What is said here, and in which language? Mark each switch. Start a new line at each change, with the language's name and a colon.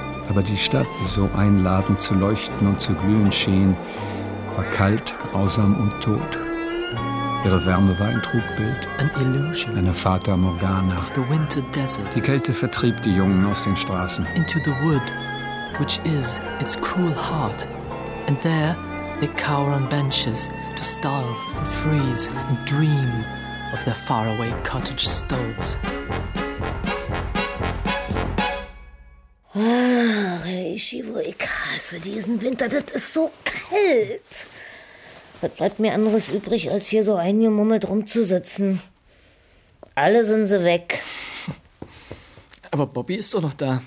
German: Aber die Stadt, die so einladend zu leuchten und zu glühen schien, war kalt, grausam und tot. Ihre Wärme war ein Trugbild,
English: an illusion,
German: eine Fata Morgana.
English: Of the winter desert.
German: Die Kälte vertrieb die Jungen aus den Straßen.
English: Into the wood, which is its cruel heart. And there, They cower on benches to starve and freeze and dream of their faraway cottage stoves.
German: Ach, Ishiwo, ich hasse diesen Winter, das ist so kalt. Was bleibt mir anderes übrig, als hier so eingemummelt rumzusitzen? Alle sind sie weg. Aber Bobby ist doch noch da.